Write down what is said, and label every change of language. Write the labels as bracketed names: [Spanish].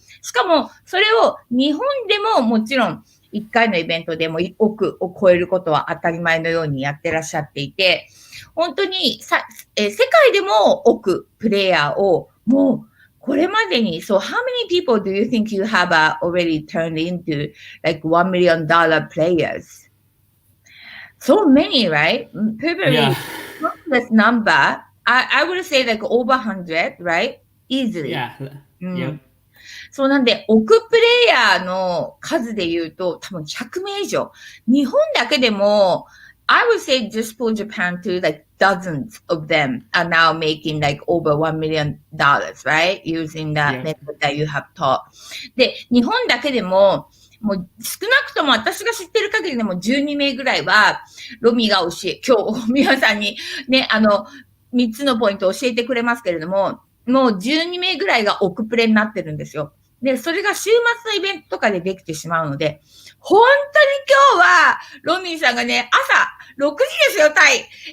[Japanese] しかも、それを日本でももちろん、1回のイベントでも億を超えることは当たり前のようにやってらっしゃっていて、本当に世界でも億プレイヤーをもうこれまでに、 [English] so how many people do you think you have already turned into like $1 million players? So many, right? Probably this number, I would say like over 100, right? Easily. Yeah. [Japanese] そうなんで、億プレイヤーの数で言うと、多分100名以上。日本だけでも、 [English] I would say just for Japan too, like dozens of them are now making like over $1 million, right? Using the method that you have taught. [Japanese] で、日本だけでも、もう少なくとも私が知ってる限りでも12名ぐらいは、ロミが今日皆さんにね、3つのポイントを教えてくれますけれども、もう12名ぐらいが億プレになってるんですよ。で、それが週末のイベントとかでできてしまうので、本当に今日は、ロミーさんがね、朝6時ですよ、タイ。